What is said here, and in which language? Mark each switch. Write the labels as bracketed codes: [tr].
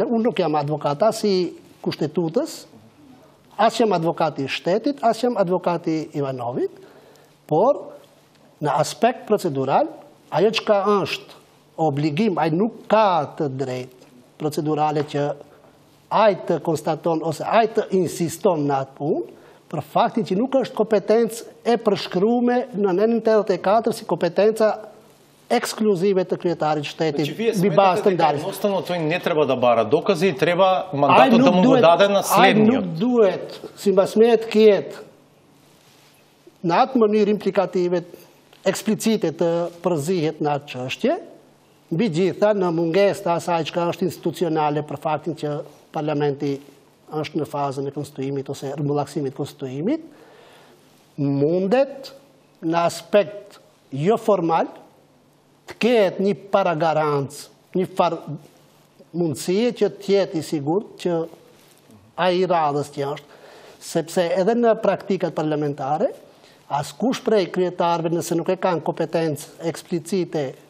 [sq] Unë nuk jam advokat as i kushtetutës, as jam advokati i shtetit, as jam advokati i Ivanovit, por në aspekt procedural, ajo çka është obligim, ai nuk ka të drejtë procedurale që ai të konstaton ose ai të insiston në atë punë, për faktin që nuk është kompetencë e përshkruar në nënën 84 si kompetenca ekskluzive të kryetarit shtetit mbi bazë të ndarjes. [mk] Jednostavno тој не треба да бара докази, треба мандатот да му го даде на следниот. [sq] Ai nuk duhet, sipas meje të ketë në atë mënyrë implikative eksplicite të përzihet në atë çështje, mbi gjitha në mungesë të asaj që është institucionale për faktin që parlamenti është në fazën e konstituimit ose rëmbullaksimit konstituimit, mundet në aspekt jo formal të ketë një paragarancë, një farë mundësie që tjetë i sigur që a i radhës që është, sepse edhe në praktikat parlamentare, askush prej kryetarëve nëse nuk e kanë kompetencë eksplicite